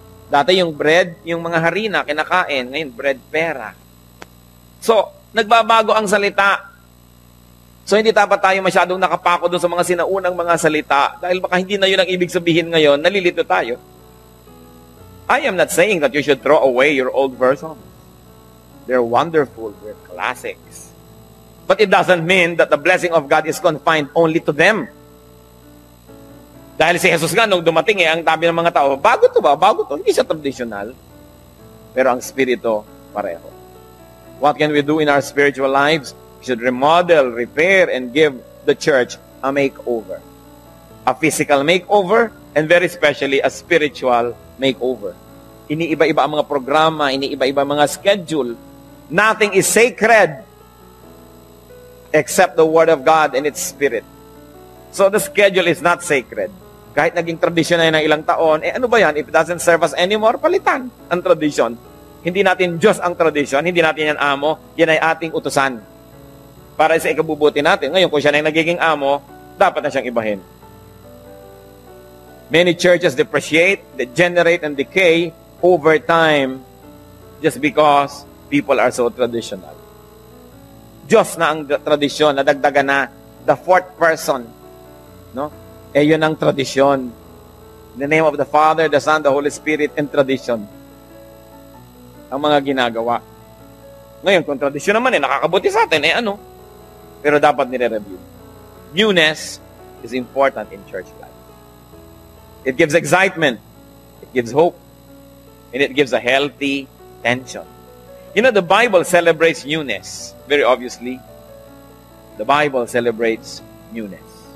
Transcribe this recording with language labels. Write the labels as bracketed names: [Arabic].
[Filipino] Dati yung bread, yung mga harina, kinakain. Ngayon, bread pera. So, nagbabago ang salita. So, hindi dapat tayo masyadong nakapako doon sa mga sinaunang mga salita. Dahil baka hindi na yun ang ibig sabihin ngayon, nalilito tayo. [English] I am not saying that you should throw away your old versions. They're wonderful. They're classics. But it doesn't mean that the blessing of God is confined only to them. [Filipino] Dahil si Jesus nga, nung dumating ang tabi ng mga tao, bago to ba? Bago to. Hindi siya traditional. Pero ang spirito, pareho. [English] What can we do in our spiritual lives? We should remodel, repair, and give the church a makeover. A physical makeover, and very especially a spiritual makeover. [Filipino] Iniiba-iba ang mga programa, iniiba-iba ang mga schedule. [English] Nothing is sacred except the Word of God and its Spirit. So the schedule is not sacred. [Filipino] Kahit naging tradisyon na yun ng ilang taon, ano ba yan? [English] If it doesn't serve us anymore, [Filipino] palitan ang tradisyon. Hindi natin Diyos ang tradisyon, hindi natin yan amo, yan ay ating utusan. Para sa ikabubuti natin. Ngayon, kung siya na yung nagiging amo, dapat na siyang ibahin. [English] Many churches depreciate, degenerate, and decay over time just because people are so traditional. [Filipino] Diyos na ang tradisyon, nadagdagan na [English] the fourth person. [Filipino] No? Yun ang tradisyon. [English] In the name of the Father, the Son, the Holy Spirit, and tradition. [Filipino] Ang mga ginagawa. Ngayon, kung tradisyon naman nakakabuti sa atin, ano? Pero dapat nire-review. [English] Newness is important in church life. It gives excitement. It gives hope. And it gives a healthy tension. You know, the Bible celebrates newness. Very obviously, the Bible celebrates newness.